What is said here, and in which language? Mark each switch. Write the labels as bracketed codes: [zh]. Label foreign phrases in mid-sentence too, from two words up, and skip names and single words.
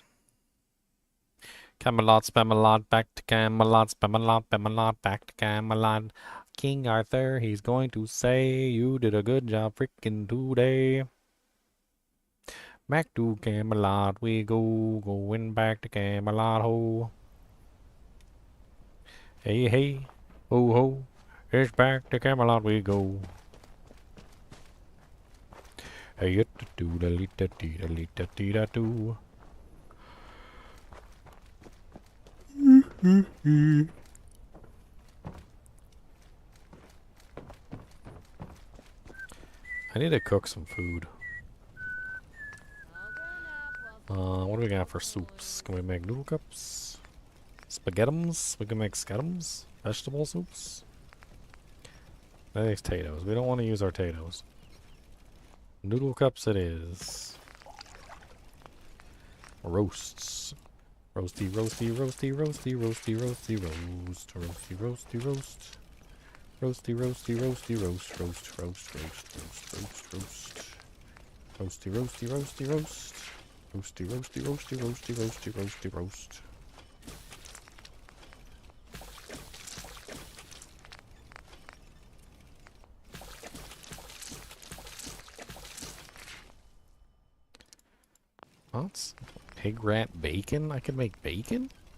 [en] Camelot, Spamalot, back to Camelot, Spamalot, Spamalot, back to Camelot. King Arthur, he's going to say, you did a good job freaking today. Back to Camelot we go, going back to Camelot, ho. Hey, hey, ho, ho, it's back to Camelot we go. Hey, do da da da da da da do. I need to cook some food. What do we got for soups? Can we make noodle cups? Spaghettums? We can make scuttums? Vegetable soups? I think it's potatoes. We don't want to use our potatoes. Noodle cups it is. Roasts. Roasty, roasty, roasty, roasty, roasty, roasty, roast. Roasty, roasty, roast. Roasty, roasty, roasty, roast. Roast, roast, roast, roast, roast, roast. Roasty, roasty, roasty, roast. Roasty, roasty, roasty, roasty, roasty, roasty, roast. What's pig rat bacon? I can make bacon?